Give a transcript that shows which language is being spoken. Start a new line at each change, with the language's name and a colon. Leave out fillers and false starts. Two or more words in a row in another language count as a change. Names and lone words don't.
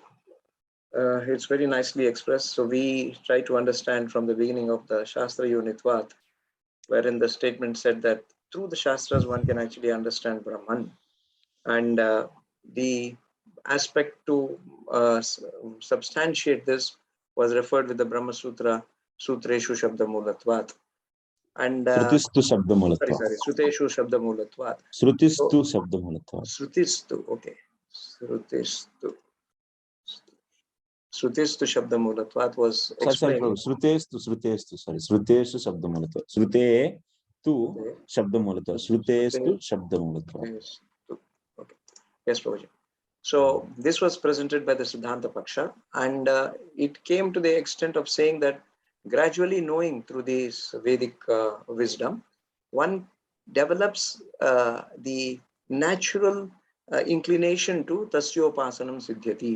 English: It's very nicely expressed. So we try to understand from the beginning of the Shastra01, wherein the statement said that through the Shastras one can actually understand Brahman. And the aspect to substantiate this was referred with the Brahma Sutra,
Sanskrit: Sutreshu Shabdamulatvat.
English: And
Sanskrit: Srutistu Shabdamulatvat. sorry, Suteshu Shabdamulatvat. Srutistu Shabdamulatvat.
English: Srutistu, okay.
Sanskrit: Srutistu Shabdamulatvat
English: was explained.
Sanskrit: Srutestu, sorry. Sruteshu Shabdamulatvat. Srute tu Shabdamulatvat. Srutestu Shabdamulatvat.
English: Okay. Yes, Prabhuji. So this was presented by the
Sanskrit: Siddhanta Paksha,
English: and it came to the extent of saying that gradually knowing through this Vedic wisdom, one develops the natural inclination to
Sanskrit: Tasyopasanam Siddhyati.